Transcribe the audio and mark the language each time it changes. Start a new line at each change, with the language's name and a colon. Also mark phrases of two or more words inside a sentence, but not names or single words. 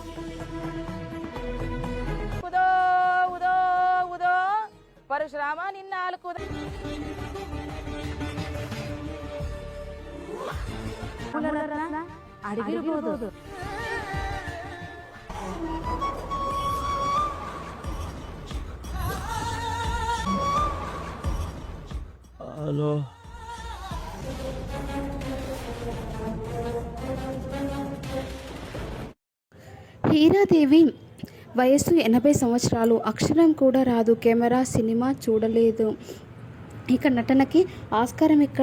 Kannada: ಉದೋ ಉದೋ ಉದೋ ಪರಶುರಾಮ ನಿನ್ನ ನಾಲ್ಕು ಅಡಗಿರ್ಬೋದು. ಹಲೋ,
Telugu: హీరాదేవి వయస్సు 80 సంవత్సరాలు. అక్షరం కూడా రాదు. కెమెరా సినిమా చూడలేదు. ఇక నటనకి ఆస్కారం ఇక్కడ.